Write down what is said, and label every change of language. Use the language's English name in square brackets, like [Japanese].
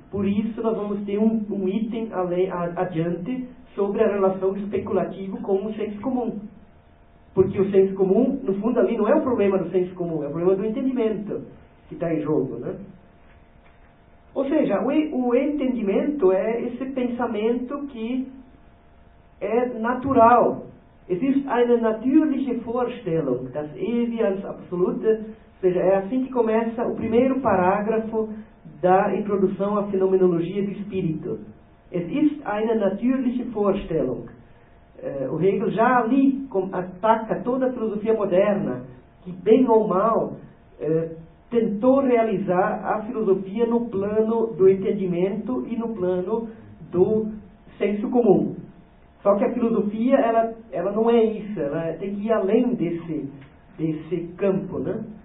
[Portuguese] Por isso nós vamos ter um item adiante sobre a relação do especulativo com o senso comum. Porque o senso comum, no fundo, ali não é o problema do senso comum, é o problema do entendimento que está em jogo, né? Ou seja, o entendimento é esse pensamento que é natural. [German] Existe eine natürliche Vorstellung, das Ewige als Absolute. [Portuguese] Ou seja, é assim que começa o primeiro parágrafo da introdução à fenomenologia do espírito. [German] Es ist eine natürliche Vorstellung. [Portuguese] O Hegel já ali ataca toda a filosofia moderna, que bem ou mal tentou realizar a filosofia no plano do entendimento e no plano do senso comum. Só que a filosofia, ela não é isso, ela tem que ir além desse campo, né?